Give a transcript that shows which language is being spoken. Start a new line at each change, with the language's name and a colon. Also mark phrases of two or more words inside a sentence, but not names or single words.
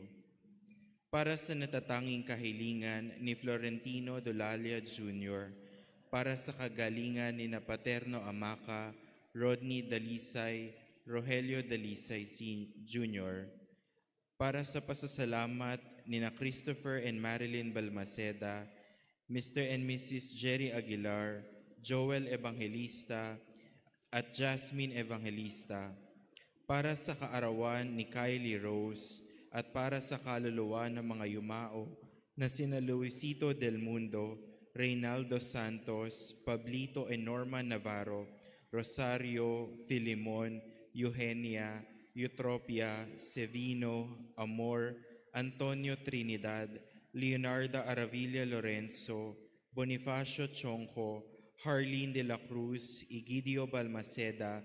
Filipino: Para sa natatanging kahilingan ni Florentino Dolalia Jr., para sa kagalingan ni na Paterno Amaca, Rodney Dalisay, Rogelio Dalisay Jr., para sa pasasalamat ni na Christopher and Marilyn Balmaceda, Mr. and Mrs. Jerry Aguilar, Joel Evangelista, at Jasmine Evangelista, para sa kaarawan ni Kylie Rose, at para sa kaluluwa ng mga yumao na sina Luisito Del Mundo, Reynaldo Santos, Pablito and Norma Navarro, Rosario, Filimon, Eugenia, Eutropia, Sevino, Amor, Antonio Trinidad, Leonardo Aravilla Lorenzo, Bonifacio Chonco, Harleen de la Cruz, Egidio Balmaceda,